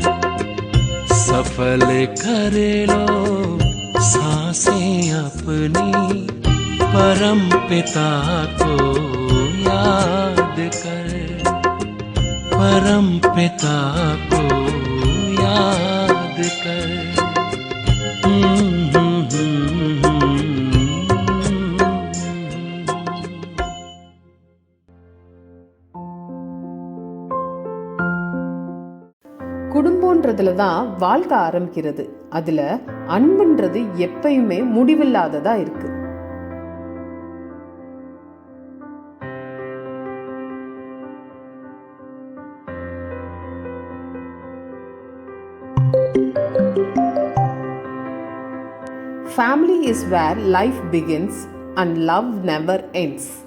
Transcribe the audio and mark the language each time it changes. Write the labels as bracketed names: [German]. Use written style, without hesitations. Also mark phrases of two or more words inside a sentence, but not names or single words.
[Hindi] सफल कर लो सांसें अपनी, परम पिता को याद कर। परम पिता को याद कर। [Tamil] குடும்பம்ன்றதுல தான் வாழ்க்கை ஆரம்பிக்கிறது. அதுல அன்புன்றது எப்பயுமே முடிவில்லாததா இருக்கு. [English] Family is where life begins and love never ends.